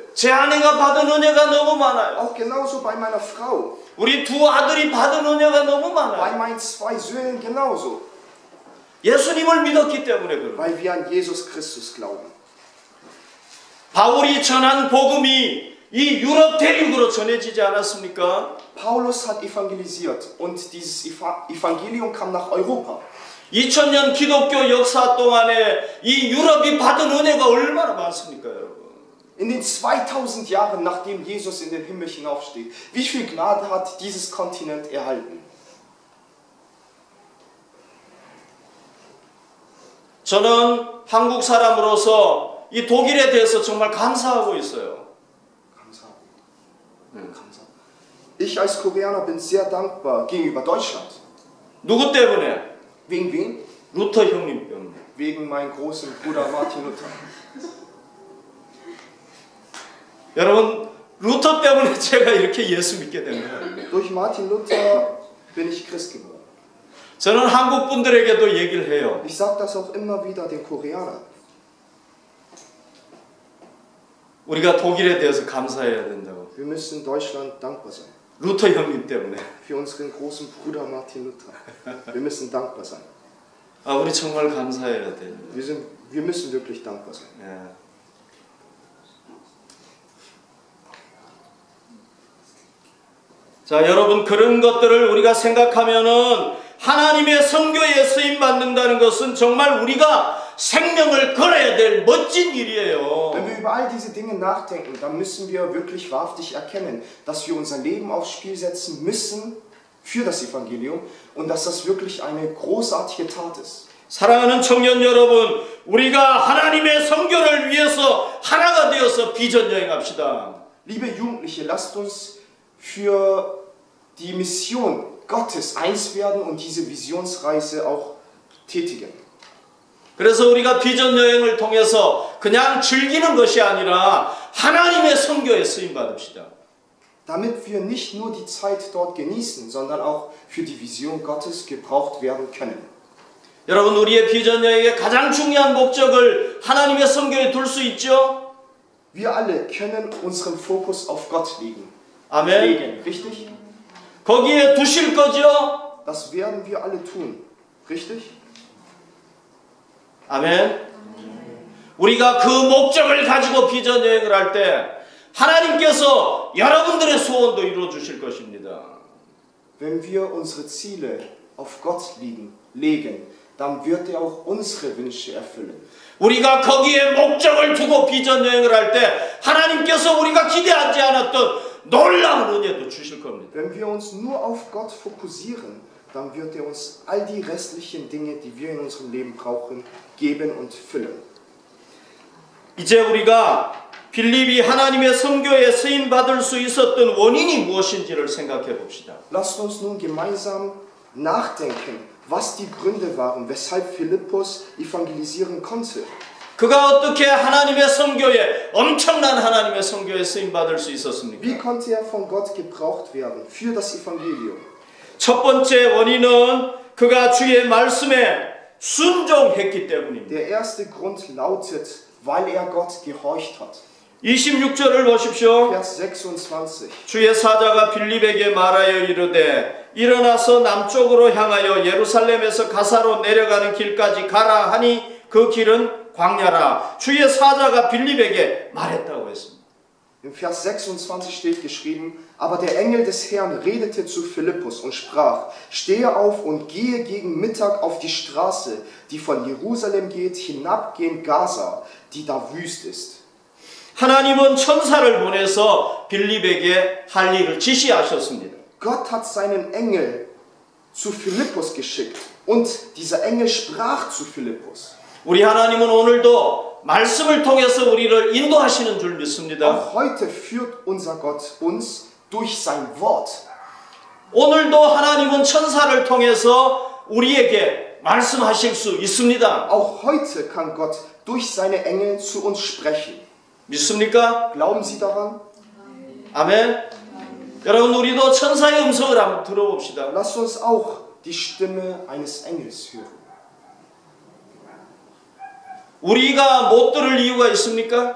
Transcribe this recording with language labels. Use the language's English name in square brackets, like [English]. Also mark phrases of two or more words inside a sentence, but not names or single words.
[Korean] 제 아내가 받은 은혜가 너무 많아요. [German] Auch genauso bei meiner Frau. [Korean] 우리 두 아들이 받은 은혜가 너무 [German] Bei [Korean] 많아요. [German] meinen 2 Söhnen genauso. [Korean] 예수님을 믿었기 때문에 그래요. [German] Weil wir an Jesus Christus glauben. [Korean] 바울이 전한 복음이 이 유럽 대륙으로 전해지지 않았습니까? [German] Paulus hat evangelisiert und dieses Evangelium kam nach Europa. [Korean] 2000년 기독교 역사 동안에 이 유럽이 받은 은혜가 얼마나 많습니까, 여러분? [German] In den 2000 Jahren, nachdem Jesus in den Himmel hinaufstieg, wie viel Gnade hat dieses Kontinent erhalten? [Korean] 저는 한국 사람으로서 이 독일에 대해서 정말 감사하고 있어요. [German] Ich als Koreaner bin sehr dankbar gegenüber Deutschland. [Korean] 누구 때문에? [German] Wegen wen? [Korean] 루터 형님 때문에. [German] Wegen meinem großen Bruder Martin Luther. [Korean] 여러분, 루터 때문에 제가 이렇게 예수 믿게 된 거예요. [German] Durch Martin Luther bin ich Christ geworden. [Korean] 저는 한국 분들에게도 얘기를 해요. [German] Ich sage das auch immer wieder den Koreanern. [Korean] 우리가 독일에 대해서 감사해야 된다고. [German] Wir müssen Deutschland dankbar sein. [Korean] 루터 형님 때문에. [German] Für unseren großen Bruder Martin Luther. Wir müssen dankbar sein. [Korean] 아, 우리 정말 감사해야 돼요. [German] Wir müssen wirklich dankbar sein. [Korean] 예. 자, 여러분, 그런 것들을 우리가 생각하면은 하나님의 선교에 쓰임 받는다는 것은 정말 우리가 생명을 걸어야 될 멋진 일이에요. [German] Wenn wir über all diese Dinge nachdenken, dann müssen wir wirklich wahrhaftig erkennen, dass wir unser Leben aufs Spiel setzen müssen für das Evangelium und dass das wirklich eine großartige Tat ist. [Korean] 사랑하는 청년 여러분, 우리가 하나님의 선교를 위해서 하나가 되어서 비전 여행합시다. [German] Liebe Jugendliche, lasst uns für die Mission Gottes eins werden und diese Visionsreise auch tätigen. [Korean] 그래서 우리가 비전 여행을 통해서 그냥 즐기는 것이 아니라 하나님의 선교에 쓰임 받읍시다. [German] Damit wir nicht nur die Zeit dort genießen, sondern auch für die Vision Gottes gebraucht werden können. [Korean] 여러분, 우리의 비전 여행의 가장 중요한 목적을 하나님의 선교에 둘 수 있죠? [German] Wir alle können unseren Fokus auf Gott legen. [Korean] 아멘. [German] Richtig? [Korean] 거기에 두실 거죠? [German] Das werden wir alle tun. Richtig? [Korean] 아멘. 우리가 그 목적을 가지고 비전 여행을 할 때 하나님께서 여러분들의 소원도 이루어 주실 것입니다. [German] Wenn wir unsere Ziele auf Gott legen, dann wird er auch unsere Wünsche erfüllen. [Korean] 우리가 거기에 목적을 두고 비전 여행을 할 때 하나님께서 우리가 기대하지 않았던 놀라운 은혜도 주실 겁니다. [German] Wenn wir uns nur auf Gott fokussieren, dann wird er uns all die restlichen Dinge, die wir in unserem Leben brauchen, geben und füllen. [Korean] 이제 우리가 빌립이 하나님의 선교에 쓰임 받을 수 있었던 원인이 무엇인지를 생각해 봅시다. [German] Lasst uns nun gemeinsam nachdenken, was die Gründe waren, weshalb Philippus evangelisieren konnte. [Korean] 그가 어떻게 하나님의 선교에 엄청난 하나님의 선교에 쓰임 받을 수 있었습니까? [German] Wie konnte er von Gott gebraucht werden für das Evangelium? [Korean] 첫 번째 원인은 그가 주의 말씀에 순종했기 때문입니다. [German] Der erste Grund lautet, weil er Gott gehorcht hat. [Korean] 26절을 보십시오. [German] Vers 26. [Korean] 주의 사자가 빌립에게 말하여 이르되 일어나서 남쪽으로 향하여 예루살렘에서 가사로 내려가는 길까지 가라 하니 그 길은 광야라. 주의 사자가 빌립에게 말했다고 했습니다. [German] Im Vers 26 steht geschrieben, aber der Engel des Herrn redete zu Philippus und sprach, stehe auf und gehe gegen Mittag auf die Straße, die von Jerusalem geht, hinab gen Gaza, die da wüst ist. [Korean] 하나님은 천사를 보내서 빌립에게 할 일을 지시하셨습니다. [German] Gott hat seinen Engel zu Philippus geschickt und dieser Engel sprach zu Philippus. [Korean] 우리 하나님은 오늘도 말씀을 통해서 우리를 인도하시는 줄 믿습니다. [German] Auch heute führt unser Gott uns durch sein Wort. [Korean] 오늘도 하나님은 천사를 통해서 우리에게 말씀하실 수 있습니다. [German] Auch heute kann Gott durch seine Engel zu uns sprechen. [Korean] 믿습니까? [German] Glauben Sie daran? [Korean] 아멘. 여러분, 우리도 천사의 음성을 한번 들어봅시다. [German] Lasst uns auch die Stimme eines Engels hören. [Korean] 우리가 못 들을 이유가 있습니까?